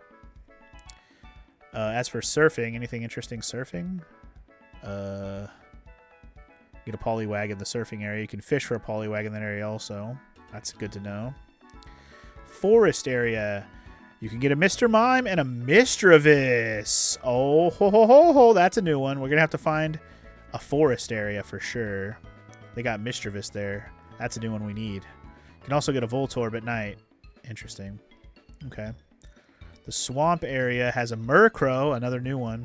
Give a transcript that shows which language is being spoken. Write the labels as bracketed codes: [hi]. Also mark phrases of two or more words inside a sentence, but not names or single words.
[en] As for surfing, anything interesting surfing? Get a Poliwag in the surfing area. You can fish for a Poliwag in that area also. That's good to know. Forest area. You can get a Mr. Mime and a Mistrovis. Oh, ho, ho, ho, ho. That's a new one. We're going to have to find a forest area for sure. They got Mischievous there. That's a new one we need. You can also get a Voltorb at night. Interesting. Okay. The swamp area has a Murkrow, another new one.